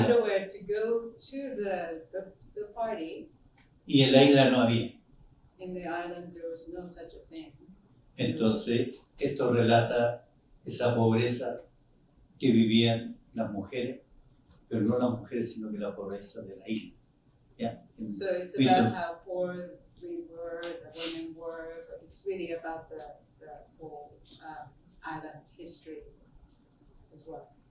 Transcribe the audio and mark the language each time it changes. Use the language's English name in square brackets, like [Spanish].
[English] Underwear to go to the party. [Spanish] Y en la isla no había. [English] In the island there was no such a thing. [Spanish] Entonces, esto relata esa pobreza que vivían las mujeres, pero no las mujeres, sino que la pobreza de la isla. [English] Yeah. So it's about how poor we were, the women were, but it's really about the whole island history as well.